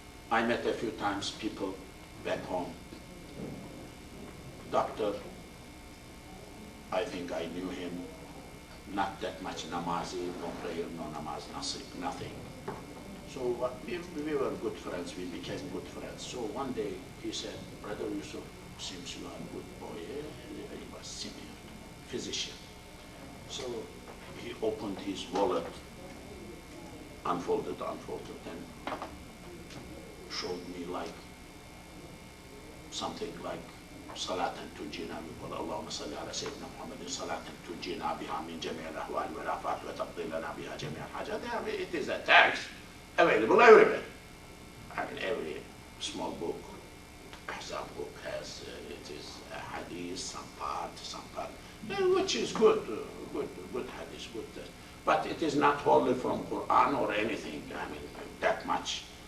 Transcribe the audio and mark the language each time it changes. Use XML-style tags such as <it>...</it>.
<en>I met a few times people back home. Doctor, I think I knew him, not that much namazi, no prayer, no namaz, nothing. So we were good friends, we became good friends. So one day he said, Brother Yusuf, seems you are a good boy. He was senior physician. So he opened his wallet, unfolded, and showed me like something like</en> <ar>صلاة تنجينا من اللهم صل على سيدنا محمد صلاة تنجينا بها من جميع الأحوال والآفات وتقضي لنا بها جميع الحاجات.</ar> <en>It is a text available everywhere. I mean, every small book, Ahzab book has it is a hadith, some part, which is good hadith, good. But it is not wholly from Quran or anything. I mean, that much.</en>